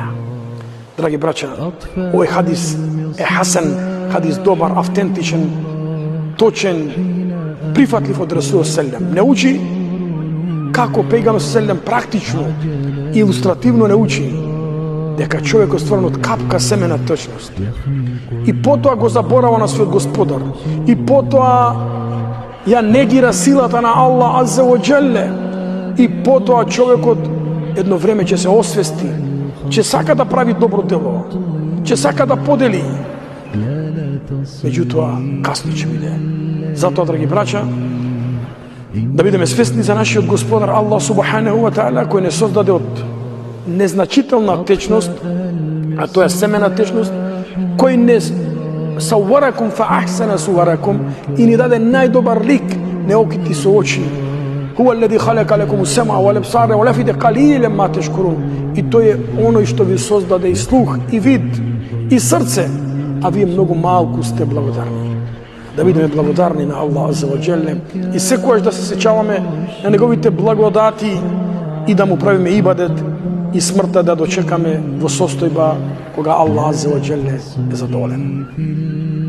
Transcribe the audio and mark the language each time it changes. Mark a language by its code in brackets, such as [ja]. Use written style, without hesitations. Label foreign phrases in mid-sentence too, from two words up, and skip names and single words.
[mk] Драги браќа, овој хадис е хасен, хадис добар, автентичен, точен, прифатлив од [ar] رسول سلم. [mk] Не учи како Пејгамбер селем практично, илустративно не учи дека човекот стварен од капка семена течност. И потоа го заборава на својот Господар. И потоа ја негира силата на Аллах [ar] عز وجل. [mk] И потоа човекот едно време ќе се освести, ќе сака да прави добро дело, ќе сака да подели. Меѓутоа, касно ќе биде. Затоа, драги браќа, да бидеме свесни за нашиот Господар Аллах [ar] سبحانه وتعالى, [mk] кој не создаде од незначителна течност, а тоа е семена течност, кој не [ar] صوركم فأحسن صوركم [mk] и ни даде најдобар лик, не окити со очи. [ar] هو الذي خلق لكم السمع والأبصار والأفئدة قليلا ما تشكرون. [mk] И тој е оној што ви создаде и слух, и вид, и срце, а вие многу малку сте благодарни. Да бидеме благодарни на Аллах [ar] عز وجل [mk] и секогаш да се сеќаваме на неговите благодати и да му правиме ибадет и смртта да дочекаме во состојба кога Аллах [ar] عز وجل [mk] е задоволен.